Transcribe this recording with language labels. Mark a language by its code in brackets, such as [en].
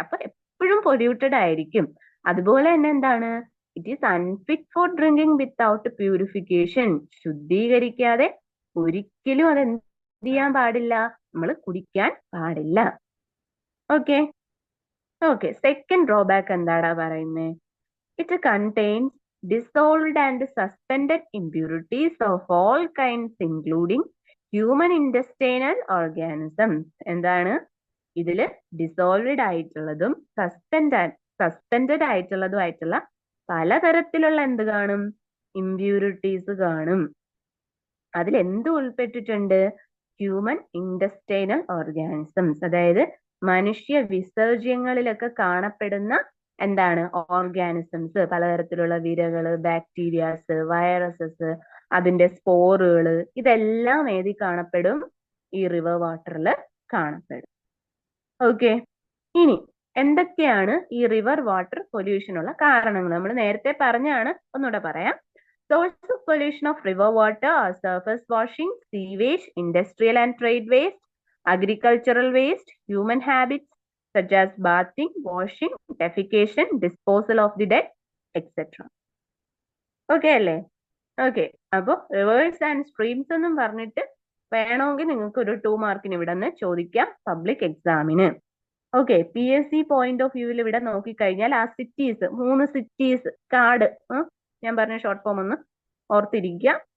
[ml] അപ്പൊ എപ്പോഴും പൊല്യൂട്ടഡ് ആയിരിക്കും. അതുപോലെ തന്നെ എന്താണ്? [en] It is unfit for drinking without purification. [ml] ശുദ്ധീകരിക്കാതെ ഒരിക്കലും അത് എന്ത് ചെയ്യാൻ പാടില്ല? നമ്മൾ കുടിക്കാൻ പാടില്ല. ഓക്കെ. ഓക്കെ. സെക്കൻഡ് ഡ്രോബാക്ക് എന്താടാ പറയുന്നത്? [en] It contains dissolved and suspended impurities of all kinds including human intestinal organisms. [ml] എന്താണ്? ഇതില് ഡിസോൾവ്ഡ് ആയിട്ടുള്ളതും സസ്പെൻഡഡ് ആയിട്ടുള്ളതുമായിട്ടുള്ള പലതരത്തിലുള്ള എന്ത് കാണും? ഇമ്പ്യൂരിറ്റീസ് കാണും. അതിൽ എന്ത് ഉൾപ്പെട്ടിട്ടുണ്ട്? Human intestinal organisms. അതായത് മനുഷ്യ വിസർജ്യങ്ങളിലൊക്കെ കാണപ്പെടുന്ന എന്താണ്? ഓർഗാനിസംസ്. പലതരത്തിലുള്ള വിരകള്, ബാക്ടീരിയാസ്, വൈറസസ്, അതിന്റെ സ്പോറുകള്, ഇതെല്ലാം ഏതി കാണപ്പെടും? ഈ റിവർ വാട്ടറിൽ കാണപ്പെടും. ഓക്കെ. ഇനി എന്തൊക്കെയാണ് ഈ റിവർ വാട്ടർ പൊല്യൂഷനുള്ള കാരണങ്ങൾ? നമ്മൾ നേരത്തെ പറഞ്ഞാണ്, ഒന്നുകൂടെ പറയാം. [en] Sources of pollution of river water are surface washing, sewage, industrial and trade waste, agricultural waste, human habits such as bathing, washing, defecation, disposal of the dead, etc. [ml] Okay അല്ലേ? Okay. അപ്പോൾ reverse and streams എന്നും പറഞ്ഞിട്ട് വേണമെങ്കിൽ നിങ്ങൾക്ക് ഒരു 2 മാർക്കിന് ഇവിടെ നിന്ന് ചോദിക്കാം പബ്ലിക് എക്സാമിന്. ഓക്കെ, PSC പോയിന്റ് ഓഫ് വ്യൂവിൽ ഇവിടെ നോക്കിക്കഴിഞ്ഞാൽ ആ സിറ്റീസ് 3 സിറ്റീസ് കാർഡ് ഞാൻ പറഞ്ഞ ഷോർട്ട് ഫോം ഒന്ന് ഓർത്തിരിക്കുക.